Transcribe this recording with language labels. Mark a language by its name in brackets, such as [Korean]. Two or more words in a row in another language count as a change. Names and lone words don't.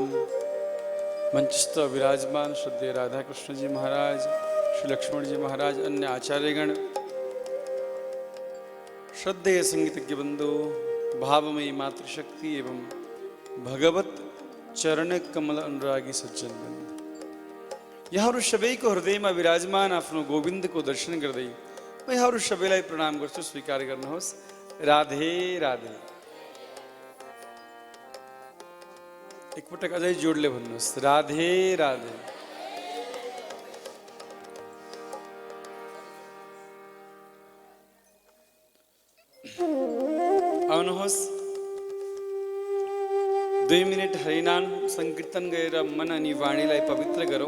[Hindi] मंचस्थ विराजमान श्रद्धेय राधा कृष्ण जी महाराज, श्री लक्ष्मण जी महाराज, अन्य आचार्यगण, श्रद्धेय संगीतज्ञ बंधु, भावमयी मातृशक्ति एवं भगवत चरण कमल अनुरागी सज्जन बंधु, यहाँ ऋषभे को हृदय में विराजमान आपनो गोविंद को दर्शन कर दई [Nepali] यहाँ ऋषभेलाई प्रणाम करछु स्वीकार गर्नुहोस्। राधे राधे। एकपटक अझै जोडले भन्नुहोस् राधे राधे। आउनुहोस् 2 मिनट हरिनाम संकीर्तन गरेर मन अनि वाणीलाई पवित्र गरौँ।